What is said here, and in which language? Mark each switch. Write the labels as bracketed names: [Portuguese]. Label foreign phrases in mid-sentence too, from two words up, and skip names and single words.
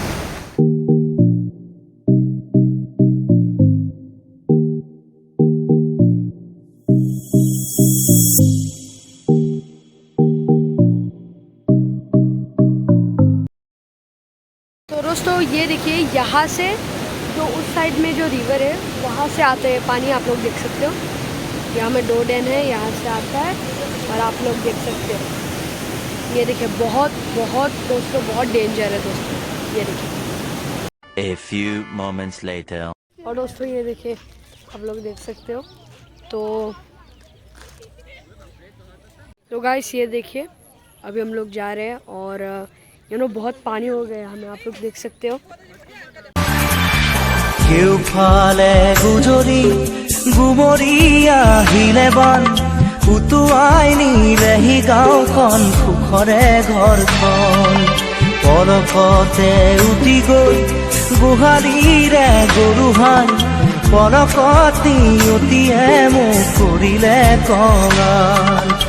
[Hindi] तो दोस्तों ये देखिए, यहाँ से जो उस साइड में जो रिवर है वहाँ से आते हैं पानी, आप लोग देख सकते हो। यहाँ में 2 डैम है, यहाँ से आता है और आप लोग देख सकते हो, ये देखिए बहुत बहुत दोस्तों, बहुत डेंजर है दोस्तों, ये देखिए। [English] A few moments later. [Hindi] और दोस्तों ये देखिए, आप लोग देख सकते हो। तो गाइस ये देखिए, अभी हम लोग जा रहे हैं और बहुत पानी हो गया हमें, आप लोग देख सकते हो। [Assamese] কেউফালে গুজৰি গুমৰি আহিলে বান উটুৱাই নিলেহি গাঁওখন সুখৰে ঘৰখন পলকতে উটি গৈ গোহালিৰে গৰুহাল পলকতি অতিয়ে মোক কৰিলে কঙাল